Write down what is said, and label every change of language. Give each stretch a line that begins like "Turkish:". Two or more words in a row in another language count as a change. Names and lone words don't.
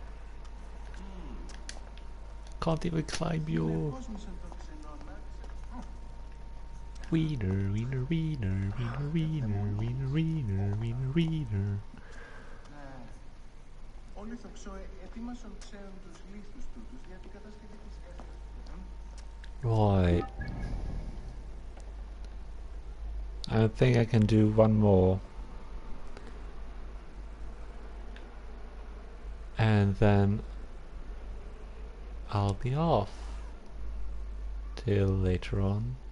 English: Can't even climb you. Wiener, wiener, wiener, wiener, wiener, wiener, wiener, wiener, wiener.
Greek: Όλοι θοξόε ετοίμασαν ξέρουν τους λίθους τούτους δια την κατασκευή της γέφυρας.
English: Right. I think I can do one more. And then I'll be off till later on.